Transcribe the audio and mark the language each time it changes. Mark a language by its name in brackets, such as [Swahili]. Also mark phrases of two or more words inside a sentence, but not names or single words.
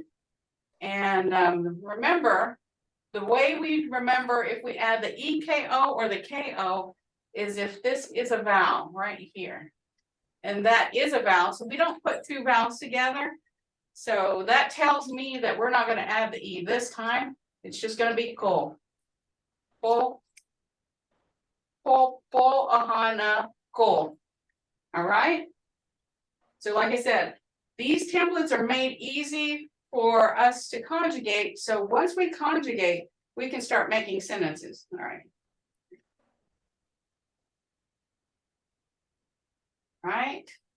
[English] And remember, the way we remember if we add the EKO or the KO is if this is a vowel right here. And that is a vowel, so we don't put two vowels together. So that tells me that we're not going to add the E this time. It's just going to be ko. Ko, ko, ko, ahana, ko. All right. So like I said, these templates are made easy for us to conjugate. So once we conjugate, we can start making sentences. All right. Right.